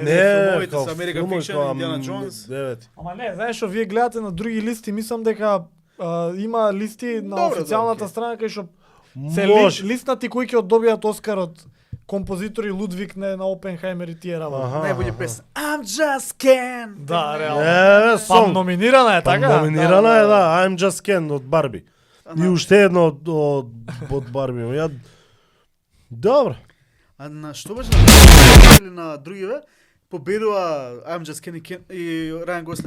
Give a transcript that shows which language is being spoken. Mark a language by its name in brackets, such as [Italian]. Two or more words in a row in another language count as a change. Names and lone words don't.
[Macedonian] филмовите као со American филмови, Fiction, као Indiana Jones. Девети. Ама не, знаеш што вие гледате на други листи, мислам дека има листи на Добро, официјалната окей. страна кај што се Може. листнати кои ќе добијат Оскарот композитори Лудвиг на Опенхаймер и тие работи. Аха. најбоље песна. I'm just Ken. Да, реално. Па Па номинирана е, така? Номинирана е, да, I'm Just Ken од Барби. И уште едно од Барби. Ја Добро. А на што беше на или на другиве? Победува I'm Just Ken и Райан Гослинг.